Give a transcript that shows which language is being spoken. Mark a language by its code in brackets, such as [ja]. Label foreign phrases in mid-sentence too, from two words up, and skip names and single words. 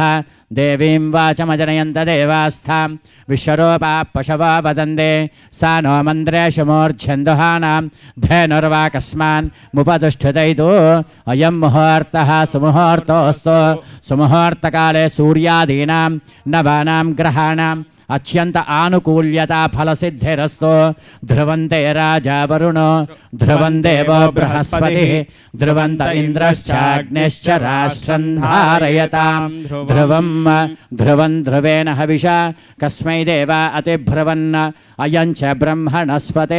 [sa] देवीं वाचमजनयन्त देवास्थां विश्वरूपा पशवो वदन्ते. सा नो मन्द्रेषु मूर्च्छन्दुहानां धेनुर्वाकस्मान् मुपदुष्ठितैतो. अयं मुहूर्तः सुमुहूर्तोऽस्तु. सुमुहूर्तकाले सूर्यादीनां नवानां ग्रहाणां అత్యంత ఆనుకూల్యతా ఫలసిద్ధిరస్తు ధ్రువంతే రాజా వరుణో ధ్రువం దేవో బృహస్పతి ధ్రువంత ఇంద్రశ్చాగ్నిశ్చ రాష్ట్రం ధారయతాం ధ్రువం ధ్రువం ధ్రువేణ హవిషా కస్మై దేవా అతిభ్రువన్న అయంచ బ్రహ్మణస్పతే.